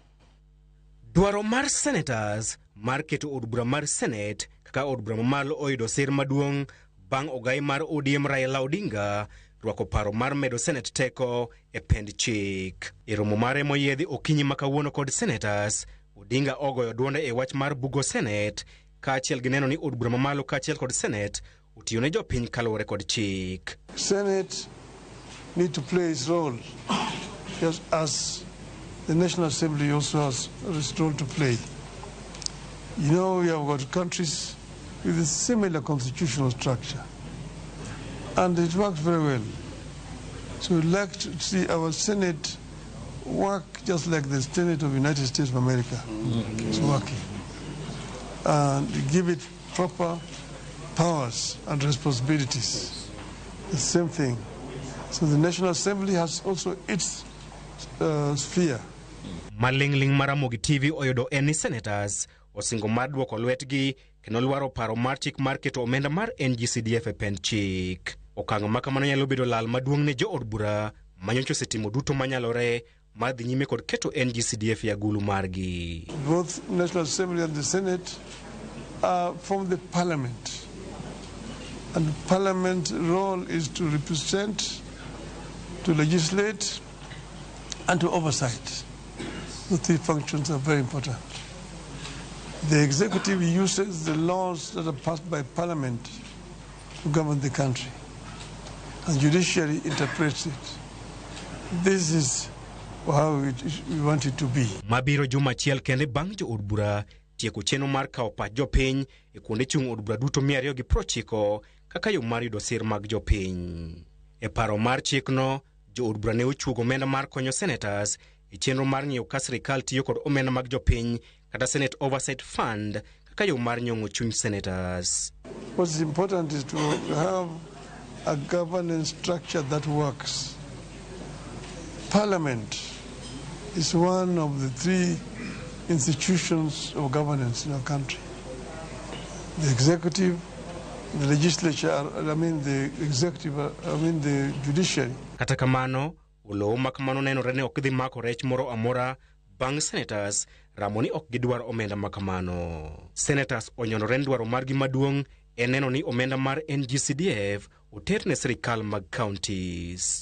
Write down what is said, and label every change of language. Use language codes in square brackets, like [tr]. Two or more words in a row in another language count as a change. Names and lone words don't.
[luo] Dwaro mar Senators mar keto od bura mar Senet kaka od bura mamalo oyudo sir maduong' bang' ogai mar ODM Raila Odinga rwako paro mar medo Senet teko e pend chik. E romo mare moyiedhi okinyi makawuono kod Senators, Odinga ogoyo duonde e wach mar bugo Senet kaachiel gi neno ni od bura mamalo kaachiel kod Senet otiyo ne jopiny kaluwore kod chik. [en] Senate need to play its role just as the National Assembly also has a role to play. You know, we have got countries with a similar constitutional structure, and it works very well. So we'd like to see our Senate work just like the Senate of the United States of America is working, and give it proper powers and responsibilities. The same thing. So the National Assembly has also its sphere. [luo] Malingling Ramogi TV oyudo eni Senators osingo mar duoko lwetgi kendo lwaro paro mar chik mar keto omenda mar NGCDF e pend chik. Okang' makamano nyalo bedo lal maduong' ne jo od bura manyocha osetimo duto manyalore mar dhi nyime kod keto NGCDF e agulu margi. [en] Both National Assembly and the Senate are from the Parliament, and the Parliament role is to represent, to legislate, and to oversight. The three functions are very important. The executive uses the laws that are passed by Parliament to govern the country, and judiciary interprets it. This is how we want it to be. [luo] Mabiro juma achiel kende bang' jo od bura tieko chenro mar kawo pach jopiny e kuonde chung' od bura duto 290 kaka yo mar yudo sir mag jopiny. E paro mar chikno, jo od bura ne ochuogo omenda mar konyo Senators e chenro mar ng'iyo ka sirikal tiyo kod omenda mag jopiny kata Senate Oversight Fund kaka yo mar nyong'o chuny Senators. [en] What's important is to have a governance structure that works. Parliament is one of the three institutions of governance in our country. The executive, the legislature, the judiciary. [luo] Kata kamano, olowo makamano nenore ne ok dhi mako rech moro amora bang' Senators ramo ni ok gidwar omenda makamano. Senators onyonore ni dwaro margi maduong' en neno ni omenda mar NGCDF oter ne sirikal mag counties.